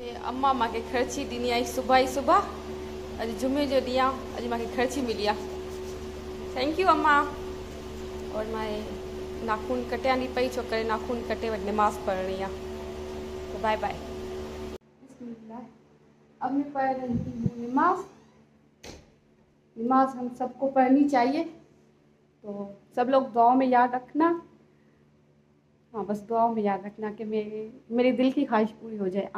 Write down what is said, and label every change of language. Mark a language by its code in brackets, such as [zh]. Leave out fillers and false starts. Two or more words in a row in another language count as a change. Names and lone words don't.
[sd] अम्मा मूंखे ख़र्ची ॾिनी आई सुबह ही सुबह। अॼु जुमे जो ॾींहुं आहे, अॼु मूंखे ख़र्ची मिली आहे। [en] Thank you [ur] اماں۔ اور میں ناخن کٹیا نہیں پئی, [sd] छो करे नाखून कटे वटि [ur] نماز پڑھنی ہے. تو [en] bye bye. [ur] اب میں پڑھ رہی ہوں نماز. نماز ہم سب کو پڑھنی چاہیے، تو سب لوگ دعا میں یاد رکھنا. ہاں، بس دعا میں یاد رکھنا کہ میرے دل کی خواہش پوری ہو جائے.